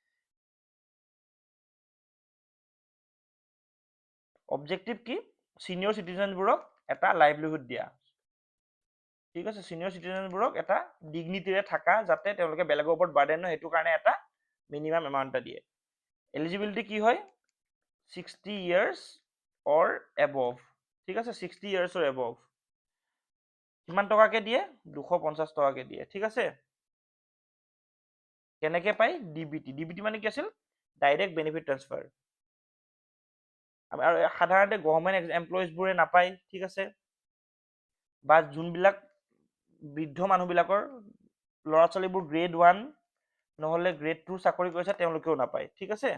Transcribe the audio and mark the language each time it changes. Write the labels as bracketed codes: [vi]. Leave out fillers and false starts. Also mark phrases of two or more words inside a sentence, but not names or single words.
[as] অবজেক্টিভ কি, সিনিয়ৰ চিটিজেনবোৰক এটা লাইভলিহুড দিয়া, ঠিক আছে। সিনিয়ৰ চিটিজেনবোৰক এটা ডিগনিটিৰে থাকা, যাতে তেওঁলোকে বেলেগৰ ওপৰত বাৰ্ডেন নহয়, সেইটো কাৰণে এটা [en] minimum amount [as] এটা দিয়ে। [en] এলিজিবিলিটি [as] কি হয়, [en] 60 years or above, [as] ঠিক আছে, [en] 60 years or above। [as] কিমান টকাকে দিয়ে, 250 টকাকে দিয়ে, ঠিক আছে। কেনেকে পায়, ডিবিটি মানে কি আছিল, [en] direct benefit transfer. [as] আৰু সাধাৰণতে গভৰ্ণমেণ্ট এমপ্লয়িজবোৰে নাপায়, ঠিক আছে, বা যোনবিলাক বৃদ্ধ মানুহবিলাকৰ ল'ৰা ছোৱালীবোৰ গ্ৰেড 1 নহলে গ্ৰেড 2 চাকৰি কৰিছে, তেওঁলোকেও নাপায়, ঠিক আছে।